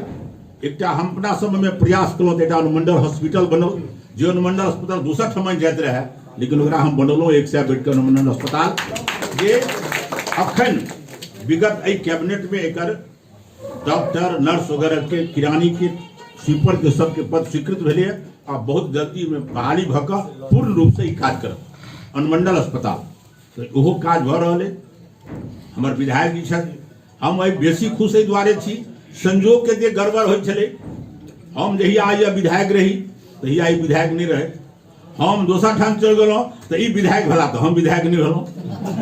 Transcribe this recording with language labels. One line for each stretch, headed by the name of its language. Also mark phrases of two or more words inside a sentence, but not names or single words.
Maithili: एक हम अपना समय में प्रयास कलो तो अनुमंडल हॉस्पिटल बनल, जो अनुमंडल अस्पताल दूसरा ठमन जाते रहे, लेकिन ओकरा हम बनलो 100 बेड के अनुमंडल अस्पताल, जे अखन विगत कैबिनेट में एक डॉक्टर नर्स वगैरह के किरानी के स्वीपर के सबके पद स्वीकृत भेले आ बहुत जल्दी में बहाली भक पूर्ण रूप से काज कर अनुमंडल अस्पताल, तो ओहो काज भ रहा है। हमर विधायक जी छथि, हम एहि बेसी खुश एहि दुआरे छी, संजोग के जे गड़बड़ होइत छलै, हम जहिया आइए विधायक रही तहिया ई विधायक नहीं रहे, हम दोसर ठाम चल गेलहुँ तो ई विधायक भला तो हम विधायक नहीं भेलहुँ।